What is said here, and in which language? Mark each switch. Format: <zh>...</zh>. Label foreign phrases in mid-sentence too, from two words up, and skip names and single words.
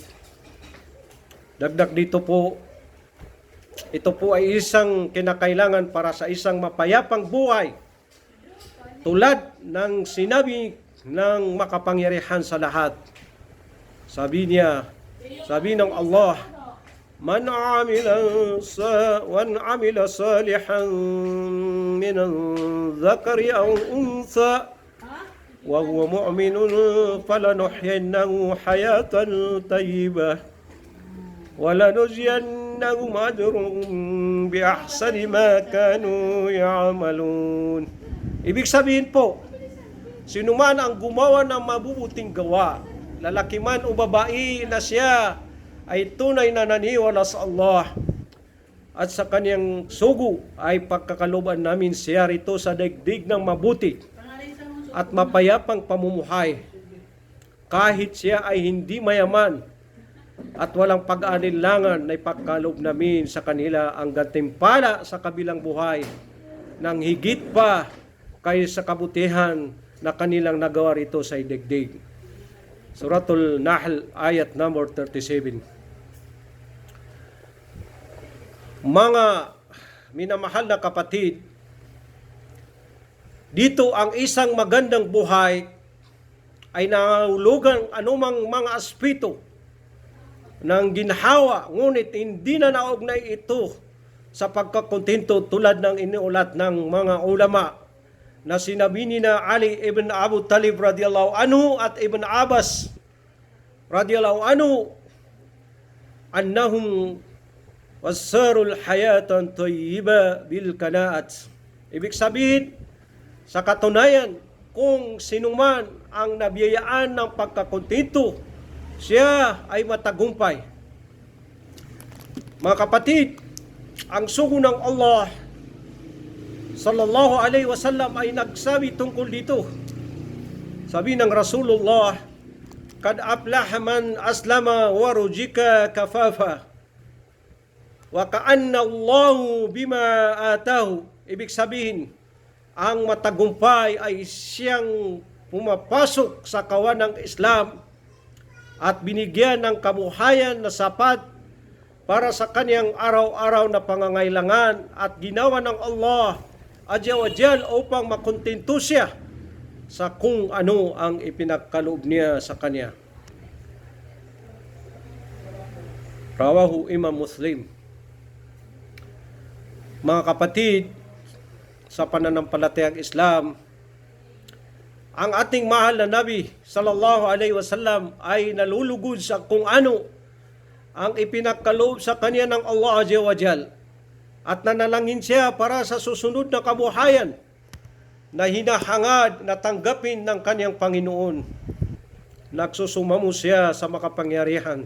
<tl>Dagdag dito po, ito po ay isang kinakailangan para sa isang mapayapang buhay. Tulad ng sinabi ng makapangyarihan sa lahat. Sabi ng Allah,</tl> <ar>من عمل صالحا من ذكر أو أنثى وهو مؤمن فلنحيينه حياة طيبة ولنجزينهم أجرهم بأحسن ما كانوا يعملون.</ar> <tl>Ibig sabihin po, sino man ang gumawa ng mabubuting gawa, lalaki man o babae na siya ay tunay na naniwala sa Allah at sa kanyang sugo ay pagkakaloban namin siya rito sa daigdig ng mabuti at mapayapang pamumuhay. Kahit siya ay hindi mayaman at walang pag-aalinlangan na ipagkaloob namin sa kanila ang gantimpala sa kabilang buhay ng higit pa kaysa kabutihan na kanilang nagawa rito sa digdig. Suratul Nahl, ayat number 37. Mga minamahal na kapatid, dito ang isang magandang buhay ay nangangahulugan anumang mga aspeto ng ginhawa, ngunit hindi na naugnay ito sa pagkakontento tulad ng iniulat ng mga ulama na sinabi ni na Ali ibn Abu Talib</tl> <ar>رضي الله عنه</ar> <tl>at Ibn Abbas</tl> <ar>رضي الله عنه أنهم فسروا الحياة الطيبة بالقناعة.</ar> <tl>Ibig sabihin, sa katunayan, kung sinuman ang nabiyayaan ng pagkakontento, siya ay matagumpay. Mga kapatid, ang sugo ng Allah</tl> <ar>صلى الله عليه وسلم</ar> <tl>ay nagsabi tungkol dito. Sabi ng Rasulullah,</tl> <ar>"قد أفلح من أسلم ورزق كفافا وقنعه الله بما آتاه."</ar> <tl>Ibig sabihin, ang matagumpay ay siyang pumapasok sa kawan ng Islam at binigyan ng kabuhayan na sapat para sa kanyang araw-araw na pangangailangan at ginawa ng Allah</tl> <ar>عز وجل</ar> <tl>upang makontento siya sa kung ano ang ipinagkaloob niya sa kanya.</tl> <ar>رواه الإمام مسلم.</ar> <tl>Mga kapatid, sa pananampalatayang Islam, ang ating mahal na Nabi</tl> <ar>صلى الله عليه وسلم</ar> <tl>ay nalulugod sa kung ano ang ipinagkaloob sa kanya ng Allah</tl> <ar>عز وجل,</ar> <tl>at nanalangin siya para sa susunod na kabuhayan na hinahangad na tanggapin ng kanyang Panginoon. Nagsusumamo siya sa makapangyarihan.</tl>